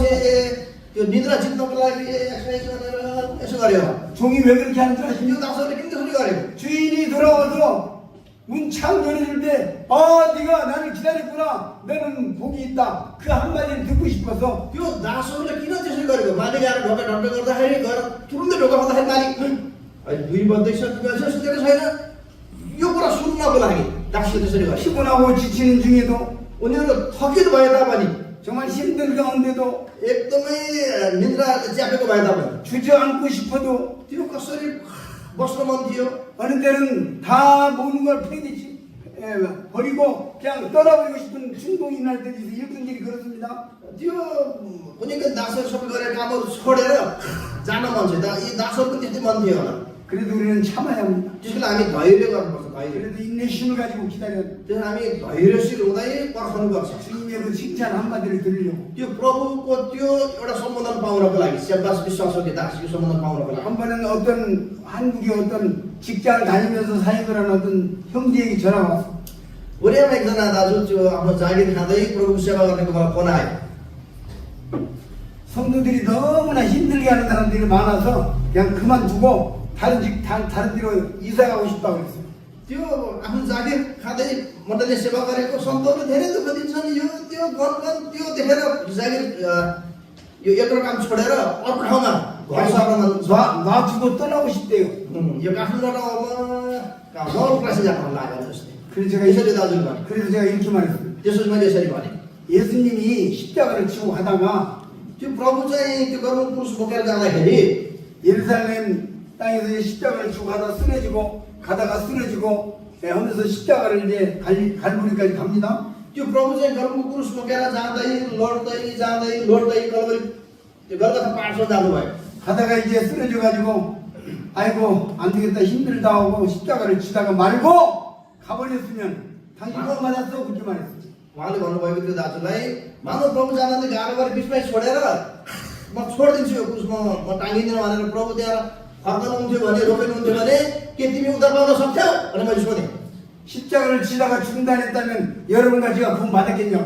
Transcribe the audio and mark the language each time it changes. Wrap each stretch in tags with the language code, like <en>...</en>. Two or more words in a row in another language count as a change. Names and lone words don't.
<ne>त्यो निद्रा जित्नको लागि एक्सर्साइज गरेर यसो गर्यो।</ne> <ko>종이 왜 그렇게 하는 줄</ko> <ne>त्यो</ne> <ko>아십니까?</ko> <ne>दासहरूले किन त्यसरी गरेको?</ne> <ko>주인이 돌아와서 문 창 열어줄 때 네가 나를 기다렸구나. 너는 복이 있다. 그 한마디를 듣고 싶어서</ko> <ne>त्यो दासहरूले किन त्यसरी गरेको? मालिक आएर ढोका ढक्क गर्दाखेरि गएर तुरुन्तै ढोका खोल्दाखेरि मालिक अहिले 2 बज्दैछ, सुतेको छैन, यो कुरा सुन्नको लागि दासले त्यसरी गरे।</ne> <ko>피곤하고 지치는 중에도</ko> <ne>उनीहरू थकित भए तापनि,</ne> <ko>정말 힘든 가운데도</ko> <ne>एकदमै निद्रा च्यापेको भए तापनि</ne> <ko>주저앉고 싶어도</ko> <ne>त्यो कसरी बस्न मन थियो।</ne> <ko>어느 때는 다 모든 걸 버리고 그냥 떠나버리고 싶은 충동이 날 때도 있어요. 일꾼들이 그렇습니다.</ko> <ne>त्यो उनीको दासहरू सबै गरेर कामहरू छोडेर जान मन छ। यी दासहरूको त्यस्तै मन थियो होला।</ne> <ko>그래도 우리는 참아야 합니다.</ko> <ne>त्यसको लागि हामी धैर्य गर्नुपर्छ, धैर्य।</ne> <ko>그래도 인내심을 가지고 기다려야 합니다.</ko> <ne>त्यसो हामी धैर्यशील हुँदै पर्खनुपर्छ।</ne> <ko>주님의 그 칭찬 한마디를 들으려고.</ko> <ne>त्यो प्रभुको त्यो एउटा सम्बोधन पाउनको लागि, स्याबास विश्वासको दासको सम्बोधन पाउनको लागि।</ne> <ko>한 번은 한국의 직장을 다니면서 사역을 하는 형제에게 전화가 왔어요.</ko> <ne>कोरियामा एकजना दाजु त्यो आफ्नो जागिर खाँदै प्रभुको सेवा गर्नेको मलाई फोन आयो।</ne> <ko>성도들이 너무나 힘들게 하는 사람들이 많아서 그냥 그만두고 다른 데로 이사 가고 싶다고 그랬어요.</ko> <ne>त्यो आफ्नो जागिर खाँदै मण्डलीले सेवा गरेको सन्तहरू धेरै दुःख दिन्छन्, यो त्यो त्यो देखेर जागिर यो एउटा काम छोडेर अर्को ठाउँमा घर सर्न</ne> <ko>놔두고 떠나고 싶대요.</ko> <ne>यो काठमाडौँमा मल क्लासे जान लाग्यो जस्तै।</ne> <ko>그래서</ko> <ne>यसरी दाजुले भने,</ne> <ko>그래서 제가 이렇게 말했어요.</ko> <ne>त्यसपछि मैले यसरी भने,</ne> <ko>예수님이 십자가를 지고 가다가</ko> <ne>त्यो प्रभु चाहिँ त्यो गर्नु क्रुस बोकेर जाँदाखेरि</ne> <ko>예루살렘 땅에서 십자가를 지고 가다가 쓰러지고 하면서 십자가를 이제 갈보리까지 갑니다.</ko> <ne>त्यो प्रभु चाहिँ गर्नुको क्रुस बोकेर लड्दै कलवरी त्यो गलगथा पाहाडसम्म जानुभयो।</ne> <ko>가다가 이제 쓰러져가지고 아이고 안 되겠다 힘들다 하고 십자가를 지다가 말고 가버렸으면 당신 뭐 맞았어 그렇게 말했어요.</ko> <ne>उहाँले भन्नुभएको त्यो दाजुलाई, मानव प्रभु जाँदा गाह्रो गरेर बिचमै छोडेर म छोडिदिन्छु यो क्रुस, म टाँगिदिनँ भनेर प्रभु त्यहाँ फर्कनुहुन्थ्यो भने, रोकिनुहुन्थ्यो भने के तिमी उद्धार पाउन सक्थ्यौ भनेर मैले सोधेँ।</ne> <ko>십자가를 지다가 중단했다면 여러분과 제가 구원 받았겠냐고.</ko>